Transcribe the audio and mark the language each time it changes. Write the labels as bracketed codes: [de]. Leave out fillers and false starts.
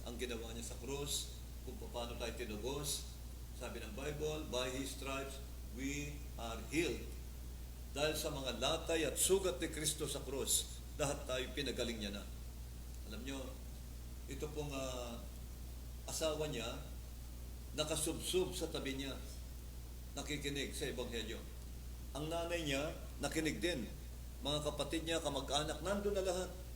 [tl] Ang ginawa niya sa krus, kung paano tayo tinubos. Sabi ng [en] Bible, by His stripes, we are healed. [tl] Dahil sa mga latay at sugat ni Kristo sa krus, lahat tayo pinagaling niya na. Alam niyo, ito pong asawa niya, nakasubsub sa tabi niya, nakikinig sa Ebanghelyo. Ang nanay niya, nakinig din. Mga kapatid niya, kamag-anak, nandun na lahat.